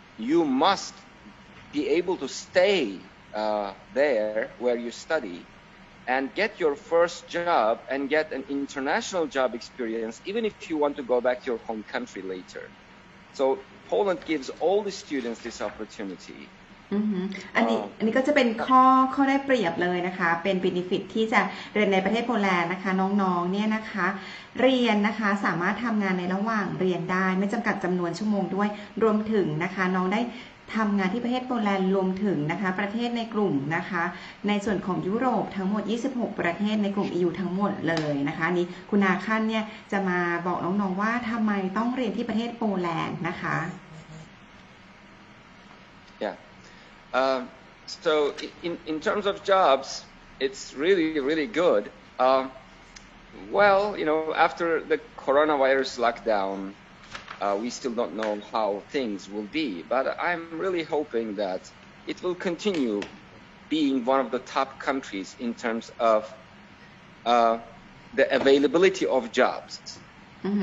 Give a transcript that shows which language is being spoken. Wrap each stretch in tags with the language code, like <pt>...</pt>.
<en>You must be able to stay there where you study and get your first job and get an international job experience, even if you want to go back to your home country later. So Poland gives all the students this opportunity.</en> <th>อันนี้ก็จะเป็นข้อได้เปรียบเลยนะคะเป็น benefit ที่จะเรียนในประเทศโปแลนด์นะคะน้องๆเนี่ยนะคะเรียนนะคะสามารถทำงานในระหว่างเรียนได้ไม่จำกัดจำนวนชั่วโมงด้วยรวมถึงนะคะน้องได้ทำงานที่ประเทศโปแลนด์รวมถึงนะคะประเทศในกลุ่มนะคะในส่วนของยุโรปทั้งหมด26ประเทศในกลุ่ม EU ทั้งหมดเลยนะคะนี้คุณอาคันเนี่ยจะมาบอกน้องๆว่าทำไมต้องเรียนที่ประเทศโปแลนด์นะคะ</th> <en>Yeah. So in terms of jobs, it's really good. Well, after the coronavirus lockdown, we still don't know how things will be, but I'm really hoping that it will continue being one of the top countries in terms of the availability of jobs. Mm-hmm.</en>